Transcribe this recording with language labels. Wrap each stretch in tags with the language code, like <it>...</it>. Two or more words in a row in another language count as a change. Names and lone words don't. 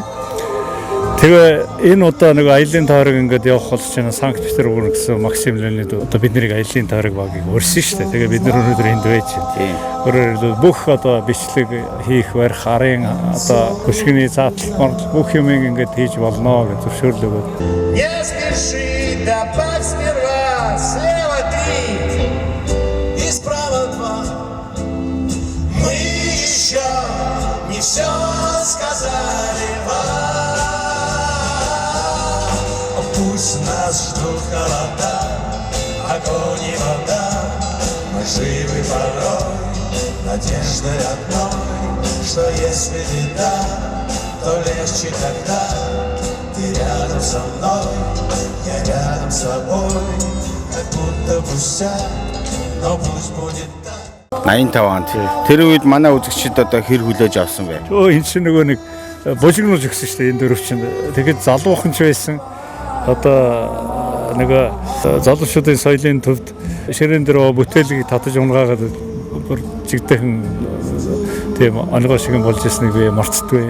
<mn>Тэгээ энэ удаа нэг аялын тойрог ингээд явах болж байна. Санкт-Петербург гэсэн Максим Леонидов одоо бидний аялын тойрог багийг өрсөн шүү дээ. Тэгээ бид нар өнөөдөр энд байж байна. Өөрөөр бүх одоо бичлэг хийх барих арын одоо хөшгөний заатал бүх юм ингээд хийж болно гэж зөвшөөрөл өгөөд.</mn> <ru>Не спеши, добавь сперва слева 3 и справа 2. Мы еще не все сказали вам. Пусть нас ждут холода, огонь и вода. Мы живы порой надеждой одной, что если беда, то легче тогда. Ты рядом со мной, я рядом с собой, как будто пустяк, но пусть будет так.</ru> <mn>85 онд тэр үед манай үзэгчид одоо хэр хүлээж авсан бэ? Өө энэ чинь нөгөө нэг бужигнуулж өгсөн шүү дээ энэ дөрөв чинь. Тэгээд залуухан ч байсан. Одоо нөгөө залуучуудын соёлын төвд ширээн дээр бүтээлийг татаж унгаагаад бүр чигтэйхэн тийм онгоо шиг болж ирснийг би марцдаггүй.</mn>